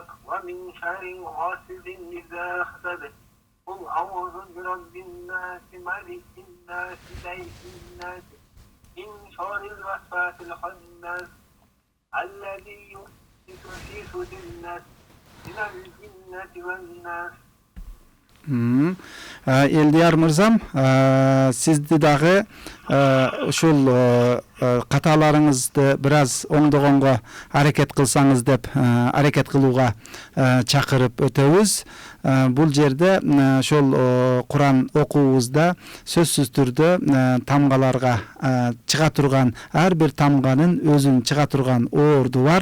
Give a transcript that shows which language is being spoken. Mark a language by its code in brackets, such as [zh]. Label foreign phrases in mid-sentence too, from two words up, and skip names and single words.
[ar] ومن شر غاسق إذا حسد قل أعوذ برب الناس ملك الناس إله الناس من شر الوسواس الخناس الذي يوسوس في صدور الناس من الجنة والناس. [ky] Элдияр мырзам, сизди дагы ушул каталарыңызды бир аз оңдогонго аракет кылсаңыз деп аракет кылууга чакырып өтөбүз. Бул жерде ошол Куран окуубузда сөзсүз түрдө тамгаларга чыга турган ар бир тамганын өзүнүн чыга турган орду бар.